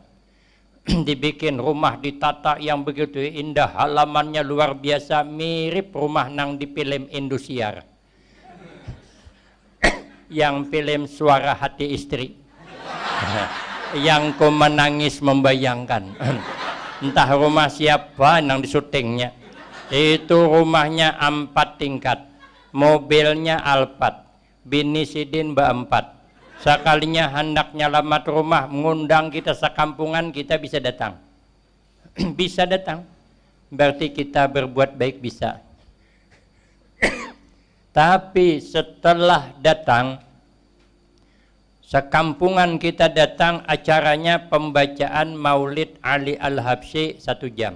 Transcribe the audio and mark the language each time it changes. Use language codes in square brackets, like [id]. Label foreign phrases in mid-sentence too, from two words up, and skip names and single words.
[id] Dibikin rumah ditata yang begitu indah, halamannya luar biasa, mirip rumah nang di film Indosiar. Yang film Suara Hati Istri. Yang ku menangis membayangkan. Entah rumah siapa yang disyutingnya. Itu rumahnya 4 tingkat. Mobilnya Alphard. [bjn] Bini Sidin Mbak 4. Sekalinya hendak nyelamat rumah, mengundang kita sekampungan, kita bisa datang. [id] Bisa datang. Berarti kita berbuat baik bisa. Tapi setelah datang, sekampungan kita datang, acaranya pembacaan Maulid Ali Al-Habsyi 1 jam.